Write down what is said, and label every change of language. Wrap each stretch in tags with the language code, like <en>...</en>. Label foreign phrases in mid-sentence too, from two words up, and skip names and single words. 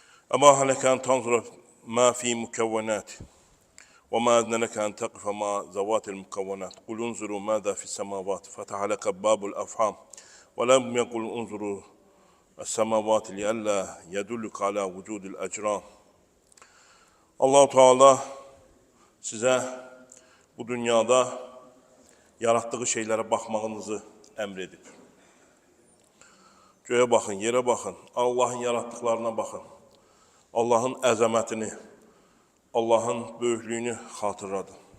<ar>أما هل لك أن تنظر ما في مكونات وما أذن لك أن تقف مع ذوات المكونات قل انظروا ماذا في السماوات فتح لك باب الأفهام ولم يقل انظروا السماوات لئلا يدلك على vücud الأجرام.</ar> <az>Allah-u Teala sizə bu dünyada yaratdığı şeylərə baxmağınızı əmr edib. Göyə baxın, yerə baxın, Allahın yaratdıqlarına baxın. Allahın əzəmətini, Allahın böyüklüyünü xatırladın.</az>